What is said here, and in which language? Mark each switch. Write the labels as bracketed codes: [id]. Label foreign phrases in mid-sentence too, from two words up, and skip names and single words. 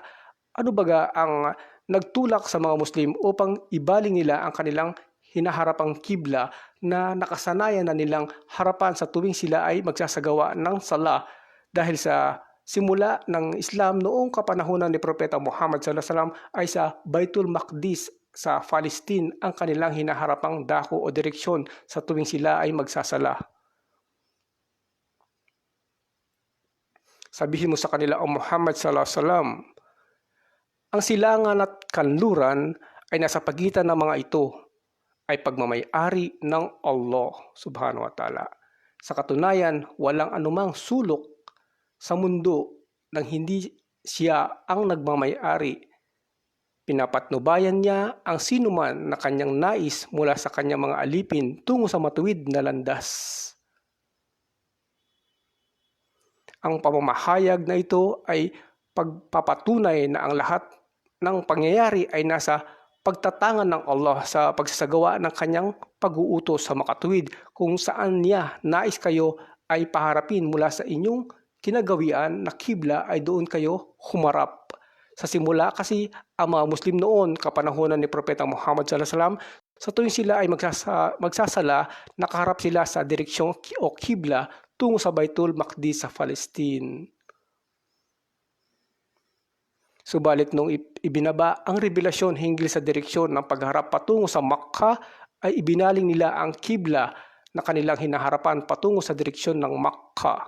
[tl] Ano baga ang nagtulak sa mga Muslim upang ibaling nila ang kanilang hinaharapang kibla na nakasanayan na nilang harapan sa tuwing sila ay magsasagawa ng sala dahil sa simula ng Islam noong kapanahunan ni Propeta Muhammad [ar] صلى الله عليه وسلم [tl] ay sa Baitul Maqdis sa Palestine ang kanilang hinaharapang dako o direksyon sa tuwing sila ay magsasala. Sabihin mo sa kanila, O Muhammad [ar] صلى الله عليه وسلم, [tl] ang silangan at kanluran ay nasa pagitan ng mga ito ay pagmamay-ari ng [ar] الله سبحانه وتعالى. [tl] Sa katunayan, walang anumang sulok sa mundo nang hindi siya ang nagmamay-ari. Pinapatnubayan niya ang sinuman na kanyang nais mula sa kanyang mga alipin tungo sa matuwid na landas. Ang pamamahayag na ito ay pagpapatunay na ang lahat ng pangyayari ay nasa pagtatangan ng Allah sa pagsasagawa ng kanyang pag-uutos sa makatuwid kung saan niya nais kayo ay paharapin mula sa inyong kinagawian na kibla ay doon kayo humarap. Sa simula kasi ang mga Muslim noon kapanahunan ni Propeta Muhammad [ar] صلى الله عليه وسلم [tl] sa tuwing sila ay magsasala, nakaharap sila sa direksyon o kibla tungo sa Baitul Maqdis sa Palestine. Subalit nung ibinaba ang revelasyon hinggil sa direksyon ng pagharap patungo sa Makkah ay ibinaling nila ang kibla na kanilang hinaharapan patungo sa direksyon ng Makkah.